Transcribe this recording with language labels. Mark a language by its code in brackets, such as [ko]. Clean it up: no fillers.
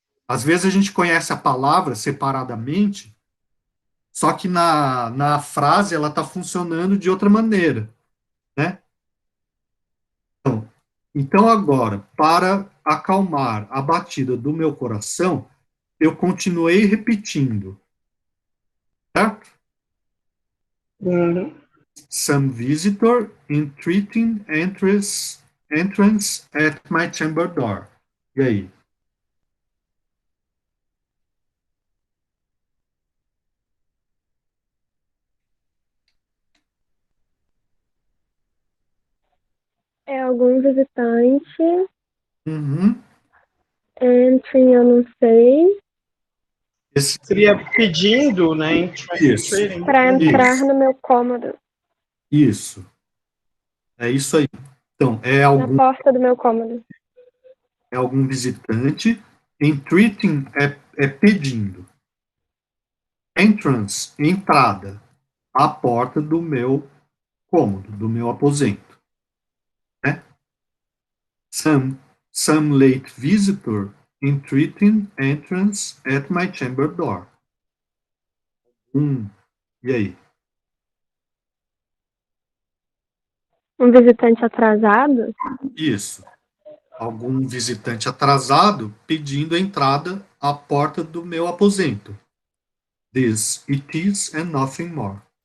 [pt] Às vezes a gente conhece a palavra separadamente, só que na frase ela está funcionando de outra maneira, né? Então agora, para acalmar a batida do meu coração, eu continuei repetindo, certo? Uhum. [en] Some visitor entreating entrance at my chamber door. [pt] E aí? Algum visitante. Uhum. Entering, eu não sei. Seria pedindo, né? Isso. Para entrar Isso. no meu cômodo. Isso. É isso aí. Então, Na porta do meu cômodo. é algum visitante. Entreating é pedindo. Entrance, entrada. A porta do meu cômodo, do meu aposento. Né? [en] Some late visitor entreating entrance at my chamber door. [pt] E aí? Um visitante atrasado? Isso. Algum visitante atrasado pedindo entrada à porta do meu aposento. [en] This, it is and nothing more.